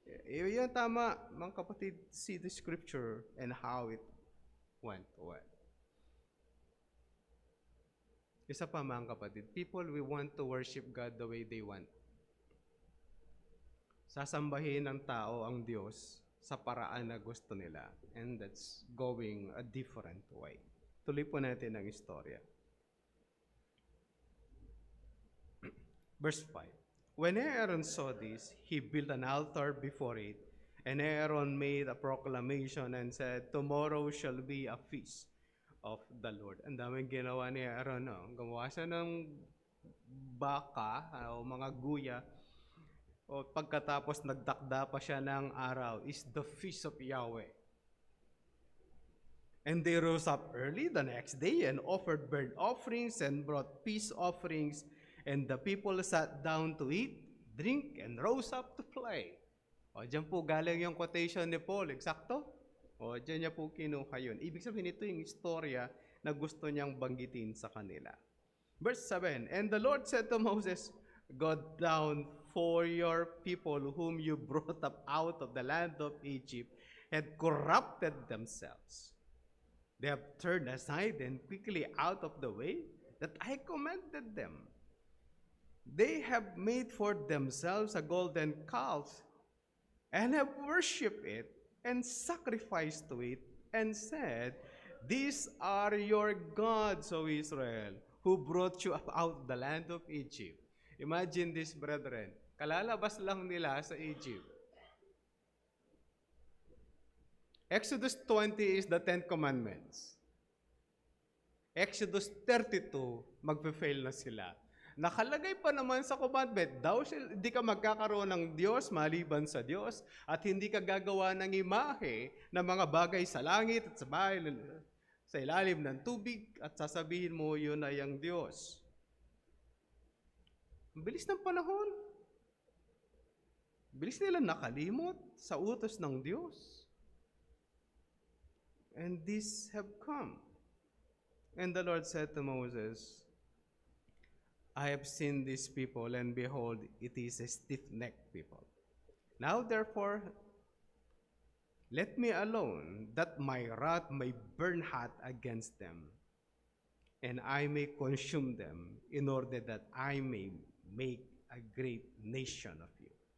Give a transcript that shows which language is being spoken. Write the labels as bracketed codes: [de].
[tl] Yan tama, mga kapatid, [en] see the scripture and how it went. [tl] Isa pa mga kapatid, [en] people we want to worship God the way they want. [tl] Sasambahin ng tao ang Diyos sa paraan na gusto nila. [en] And that's going a different way. [tl] Tuloy po natin ang istorya. [en] Verse 5. When Aaron saw this, he built an altar before it, and Aaron made a proclamation and said, "Tomorrow shall be a feast of the Lord." [tl] Ang daming ginawa ni Aaron. No? Gumawa siya ng baka o mga guya, o pagkatapos nagdakda pa siya ng araw, [en] is the feast of Yahweh. And they rose up early the next day and offered burnt offerings and brought peace offerings. And the people sat down to eat, drink, and rose up to play. [tl] O, dyan po galing yung quotation ni Paul. Eksakto? O, dyan niya po kinuha yun. Ibig sabihin, ito yung istorya na gusto niyang banggitin sa kanila. [en] Verse 7, And the Lord said to Moses, "Go down, for your people whom you brought up out of the land of Egypt had corrupted themselves. They have turned aside and quickly out of the way that I commanded them. They have made for themselves a golden calf and have worshipped it and sacrificed to it and said, 'These are your gods, O Israel, who brought you up out of the land of Egypt.'" Imagine this, brethren. [tl] Kalalabas lang nila sa Egypt. [en] Exodus 20 is the 10 Commandments. [tl] Exodus 32, magpe-fail na sila. Nakalagay pa naman sa commandment, hindi ka magkakaroon ng Diyos maliban sa Diyos, at hindi ka gagawa ng imahe ng mga bagay sa langit at sa bahay, sa ilalim ng tubig, at sasabihin mo yun ay ang Diyos. Ang bilis ng panahon. Bilis nila nakalimot sa utos ng Diyos. [en] And these have come. And the Lord said to Moses, "I have seen these people, and behold, it is a stiff-necked people. Now therefore, let me alone, that my wrath may burn hot against them, and I may consume them, in order that I may make a great nation of you."